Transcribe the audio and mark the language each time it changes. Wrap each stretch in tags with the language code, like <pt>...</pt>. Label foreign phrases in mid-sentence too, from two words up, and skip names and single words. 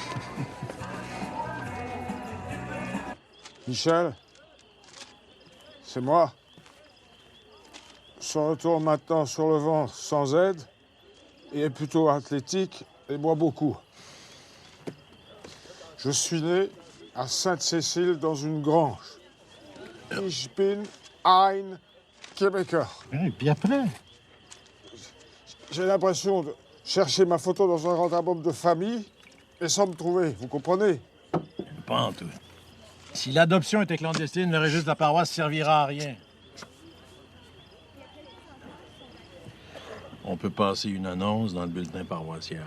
<fr>Michel, c'est moi. Je retourne maintenant sur le vent sans aide et est plutôt athlétique et boit beaucoup. Je suis né à Sainte-Cécile dans une grange.</fr> <de>Ich bin ein Québécois.</de> <fr>Puis après? J'ai l'impression de chercher ma photo dans un grand album de famille et sans me trouver, vous comprenez? Pas en tout. Si l'adoption était clandestine, le registre de la paroisse servira à rien. On peut passer une annonce dans le bulletin paroissial.</fr>